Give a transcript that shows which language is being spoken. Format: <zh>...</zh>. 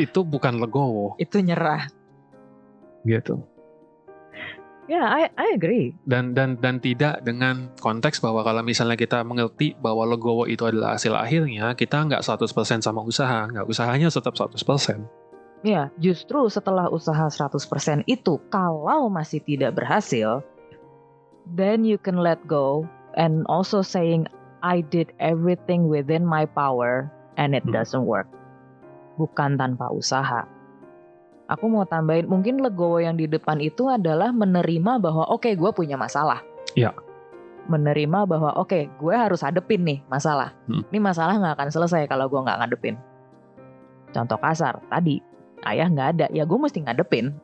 <id>Itu bukan legowo. Itu nyerah. Gitu.</id> <en>Ya, I agree.</en> <id>Dan tidak dengan konteks bahwa kalau misalnya kita mengerti bahwa legowo itu adalah hasil akhirnya, kita nggak 100% sama usaha, nggak usahanya tetap 100%. Ya, justru setelah usaha 100% itu, kalau masih tidak berhasil,</id> <en>then you can let go and also saying, I did everything within my power and it doesn't work.</en> <id>Bukan tanpa usaha. Aku mau tambahin, mungkin legowo yang di depan itu adalah menerima bahwa oke, gue punya masalah. Iya. Menerima bahwa oke, gue harus hadepin nih masalah. Ini masalah nggak akan selesai kalau gue nggak ngadepin. Contoh kasar, tadi ayah nggak ada, ya gue mesti ngadepin.</id>